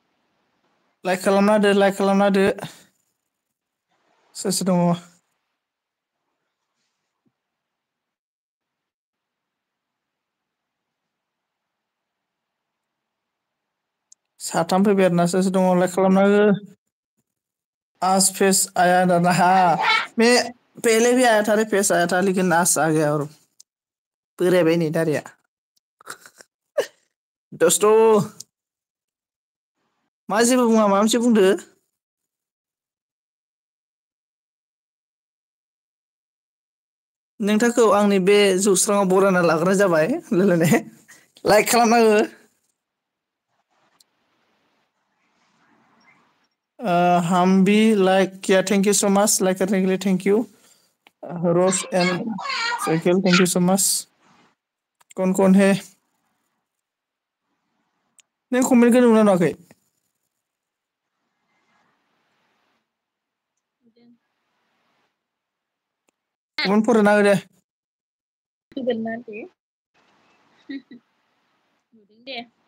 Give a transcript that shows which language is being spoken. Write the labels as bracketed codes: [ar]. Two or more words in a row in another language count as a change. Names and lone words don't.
[brx] लाइक खालामना होदो लाइक खालामना होदो सोर सोर दङ साथाम फैबाय आरोना सोर सोर दङ लाइक खालामना हो [hi] आज फेस आया ना हाँ मैं पहले भी आया था रे फेस आया था लेकिन आज आ गया [brx] और बोरायबाय नै दारिया दोस्तो मा जेबो बुङा माबा मोनसे बुंदो नोंथांखौ आंनि बे जौस्राङाव बरायना लाग्रोनाय जाबाय लोगोने लाइक खालामना हो [hi] हम भी लाइक किया [en] thank you so much [hi] लाइक करने के लिए [en] thank you Rose and cycle thank you so much [hi] कौन है [brx] नों कमेन्टखौ नुना नुवाखै कमेन्ट फरायना हो दे फैगोन ना दे नुदों दे